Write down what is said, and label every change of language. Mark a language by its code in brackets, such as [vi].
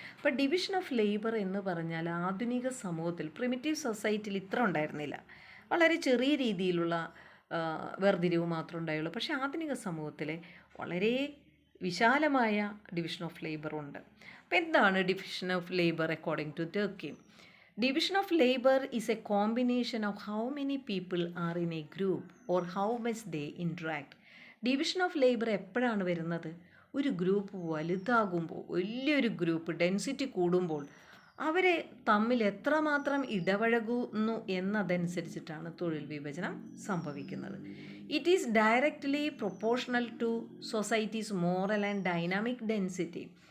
[ml] അപ്പോൾ division of labour എന്ന് പറഞ്ഞാൽ ആധുനിക സമൂഹത്തിൽ പ്രിമിറ്റീവ് സൊസൈറ്റിയിൽ ഇത്ര ഉണ്ടായിരുന്നില്ല. വളരെ ചെറിയ രീതിയിലുള്ള വേർതിരിവ് മാത്രമേ ഉണ്ടായുള്ളൂ. പക്ഷേ ആധുനിക സമൂഹത്തിലെ വളരെ വിശാലമായ ഡിവിഷൻ ഓഫ് ലേബർ ഉണ്ട്. അപ്പോൾ എന്താണ് division of labour according to Durkheim? [en] Division of labor is a combination of how many people are in a group or how much they interact. [ml] Division of labour എപ്പോഴാണ് വരുന്നത്? ഒരു group വലുതാകുമ്പോൾ, വലിയൊരു group density കൂടുമ്പോൾ അവരെ തമ്മിൽ എത്രമാത്രം ഇടപഴകുന്നു എന്നതനുസരിച്ചിട്ടാണ് തൊഴിൽ വിഭജനം സംഭവിക്കുന്നത്. [en] It is directly proportional to society's moral and dynamic density.